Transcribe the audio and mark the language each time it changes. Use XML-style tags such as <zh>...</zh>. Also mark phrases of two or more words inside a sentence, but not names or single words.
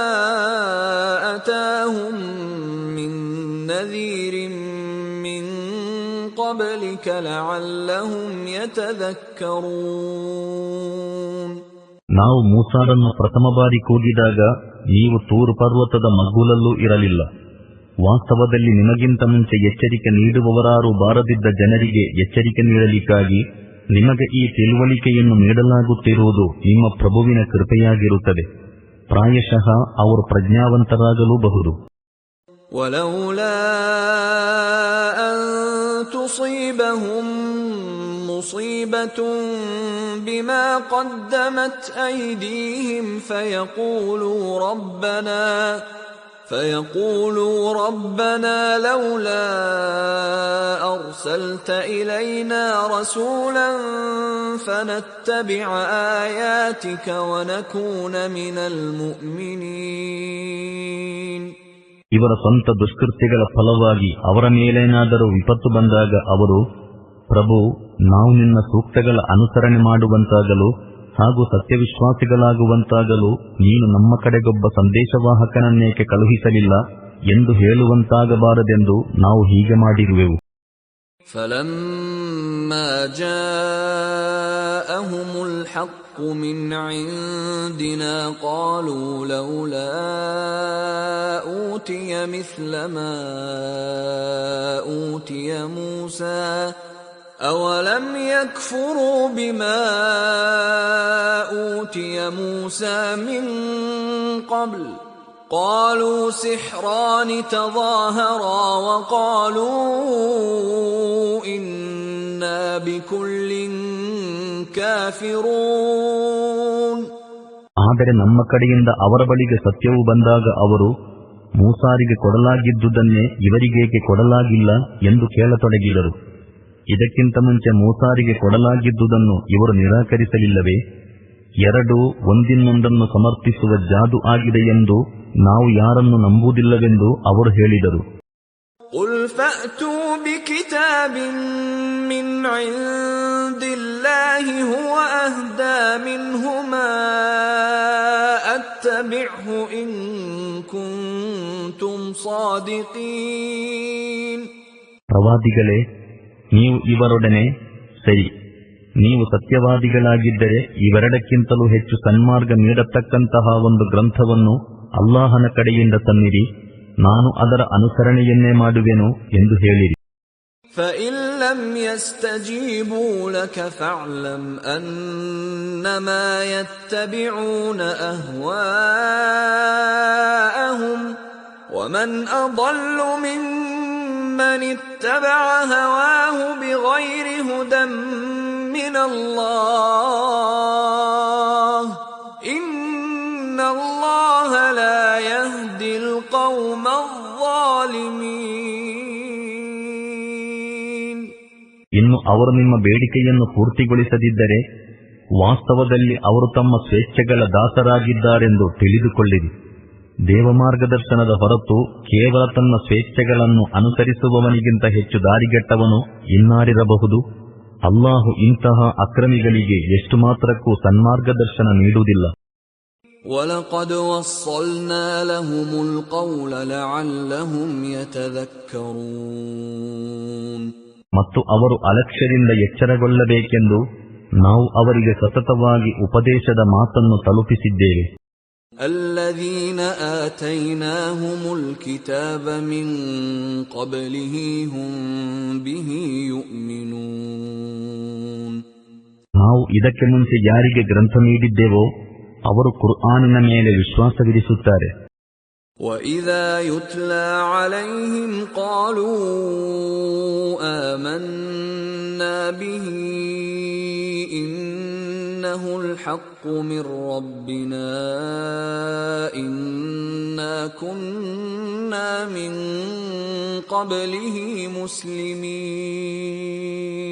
<ar>نَّذِيرٍ مِّن قبلك لعلهم يتذكرون.</ar> <kn>ನಾವು ಮೂಸಾರನ್ನು ಪ್ರಥಮ ಬಾರಿ ಕೂಗಿದಾಗ ನೀವು ತೂರು ಪರ್ವತದ ಮಗ್ಗುಲಲ್ಲೂ ಇರಲಿಲ್ಲ. ವಾಸ್ತವದಲ್ಲಿ ನಿಮಗಿಂತ ಮುಂಚೆ ಎಚ್ಚರಿಕೆ ನೀಡುವವರಾರು ಬಾರದಿದ್ದ ಜನರಿಗೆ ಎಚ್ಚರಿಕೆ ನೀಡಲಿಕ್ಕಾಗಿ ನಿಮಗೆ ಈ ತಿಳುವಳಿಕೆಯನ್ನು ನೀಡಲಾಗುತ್ತಿರುವುದು ನಿಮ್ಮ ಪ್ರಭುವಿನ ಕೃಪೆಯಾಗಿರುತ್ತದೆ. ಪ್ರಾಯಶಃ ಅವರು ಪ್ರಜ್ಞಾವಂತರಾಗಲೂಬಹುದು.</kn> <ar>ولولا أن تصيبهم مصيبة بما قدمت أيديهم فيقولوا ربنا لولا أرسلت إلينا رسولا فنتبع آياتك ونكون من المؤمنين.</ar> <kn>ಇವರ ಸ್ವಂತ ದುಷ್ಕೃತ್ಯಗಳ ಫಲವಾಗಿ ಅವರ ಮೇಲೇನಾದರೂ ವಿಪತ್ತು ಬಂದಾಗ ಅವರು, ಪ್ರಭು, ನಾವು ನಿನ್ನ ಸೂಕ್ತಗಳ ಅನುಸರಣೆ ಮಾಡುವಂತಾಗಲು ಹಾಗೂ ಸತ್ಯವಿಶ್ವಾಸಿಗಳಾಗುವಂತಾಗಲು ನೀನು ನಮ್ಮ ಕಡೆಗೊಬ್ಬ ಸಂದೇಶವಾಹಕನನ್ನೇಕೆ ಕಳುಹಿಸಲಿಲ್ಲ ಎಂದು ಹೇಳುವಂತಾಗಬಾರದೆಂದು ನಾವು ಹೀಗೆ ಮಾಡಿರುವೆವು.</kn> <ar>فَلَمَّا جَاءَهُمُ الْحَقُّ مِنْ عِنْدِنَا قَالُوا لَوْلَا أُوتِيَ مِثْلَ مَا أُوتِيَ مُوسَى أَوَلَمْ يَكْفُرُوا بِمَا أُوتِيَ مُوسَى مِنْ قَبْلُ قالوا سحران تظاهرا وقالوا إنا بكل كافرون.</ar> <kn>ಆದರೆ ನಮ್ಮ ಕಡೆಯಿಂದ ಅವರ ಬಳಿಗೆ ಸತ್ಯವು ಬಂದಾಗ ಅವರು, ಮೂಸಾರಿಗೆ ಕೊಡಲಾಗಿದ್ದುದನ್ನೇ ಇವರಿಗೇಕೆ ಕೊಡಲಾಗಿಲ್ಲ ಎಂದು ಕೇಳತೊಡಗಿದರು. ಇದಕ್ಕಿಂತ ಮುಂಚೆ ಮೂಸಾರಿಗೆ ಕೊಡಲಾಗಿದ್ದುದನ್ನು ಇವರು ನಿರಾಕರಿಸಲಿಲ್ಲವೇ? ಎರಡೂ ಒಂದಿನ್ನೊಂದನ್ನು ಸಮರ್ಥಿಸುವ ಜಾದು ಆಗಿದೆ ಎಂದು ನಾವು ಯಾರನ್ನು ನಂಬುವುದಿಲ್ಲವೆಂದು ಅವರು ಹೇಳಿದರು.</kn> <ar>قُلْ فَأْتُوا بِكِتَابٍ مِّنْ عِندِ اللَّهِ هُوَ أَهْدَىٰ مِنْهُمَا أَتَّبِعْهُ إِن كُنتُمْ صَادِقِينَ.</ar> <kn>ಪ್ರವಾದಿಗಳೇ, ನೀವು ಇವರೊಡನೆ, ಸರಿ, ನೀವು ಸತ್ಯವಾದಿಗಳಾಗಿದ್ದರೆ ಇವೆರಡಕ್ಕಿಂತಲೂ ಹೆಚ್ಚು ಸನ್ಮಾರ್ಗ ನೀಡತಕ್ಕಂತಹ ಒಂದು ಗ್ರಂಥವನ್ನು ಅಲ್ಲಾಹನ ಕಡೆಯಿಂದ ತನ್ನಿರಿ, ನಾನು ಅದರ ಅನುಸರಣೆಯನ್ನೇ ಮಾಡುವೆನು ಎಂದು ಹೇಳಿರಿ.</kn> <ar>فَإِن لَّمْ يَسْتَجِيبُوا لَكَ فَاعْلَمْ أَنَّمَا يَتَّبِعُونَ أَهْوَاءَهُمْ وَمَنْ أَضَلُّ مِمَّنِ اتَّبَعَ هَوَاهُ بِغَيْرِ هُدًى مِّنَ اللَّهِ إِنَّ اللَّهَ لَا يَهْدِي الْقَوْمَ الظَّالِمِينَ.</ar> <kn>ಇನ್ನು ಅವರು ನಿಮ್ಮ ಬೇಡಿಕೆಯನ್ನು ಪೂರ್ತಿಗೊಳಿಸದಿದ್ದರೆ ವಾಸ್ತವದಲ್ಲಿ ಅವರು ತಮ್ಮ ಸ್ವೇಚ್ಛೆಗಳ ದಾಸರಾಗಿದ್ದಾರೆಂದು ತಿಳಿದುಕೊಳ್ಳಿರಿ. ದೇವಮಾರ್ಗದರ್ಶನದ ಹೊರತು ಕೇವಲ ತನ್ನ ಸ್ವೇಚ್ಛೆಗಳನ್ನು ಅನುಸರಿಸುವವನಿಗಿಂತ ಹೆಚ್ಚು ದಾರಿಗೆಟ್ಟವನು ಇನ್ನಾರಿರಬಹುದು? ಅಲ್ಲಾಹು ಇಂತಹ ಅಕ್ರಮಿಗಳಿಗೆ ಎಷ್ಟು ಮಾತ್ರಕ್ಕೂ ಸನ್ಮಾರ್ಗದರ್ಶನ ನೀಡುವುದಿಲ್ಲ.</kn> <ar>وَلَقَدْ وَصَّلْنَا لَهُمُ الْقَوْلَ لَعَلَّهُمْ يَتَذَكَّرُونَ.</ar> <kn>ಮತ್ತು ಅವರು ಅಲಕ್ಷ್ಯದಿಂದ ಎಚ್ಚರಗೊಳ್ಳಬೇಕೆಂದು ನಾವು ಅವರಿಗೆ ಸತತವಾಗಿ ಉಪದೇಶದ ಮಾತನ್ನು ತಲುಪಿಸಿದ್ದೇವೆ.</kn> <ar>الَّذِينَ آتَيْنَاهُمُ الْكِتَابَ مِنْ قَبْلِهِ هُمْ بِهِ يُؤْمِنُونَ.</ar> <kn>ನಾವು ಇದಕ್ಕೆ ಮುಂಚೆ ಯಾರಿಗೆ ಗ್ರಂಥ ನೀಡಿದ್ದೇವೋ ಅವರು ಕುರ್ಆನಿನ ಮೇಲೆ ವಿಶ್ವಾಸವಿರಿಸುತ್ತಾರೆ.</kn> <ar>وَإِذَا يُتْلَى عَلَيْهِمْ قَالُوا آمَنَّا بِهِ إِنَّهُ الْحَقُّ مِنْ رَبِّنَا إِنَّا كُنَّا مِنْ قَبْلِهِ مُسْلِمِينَ.</ar>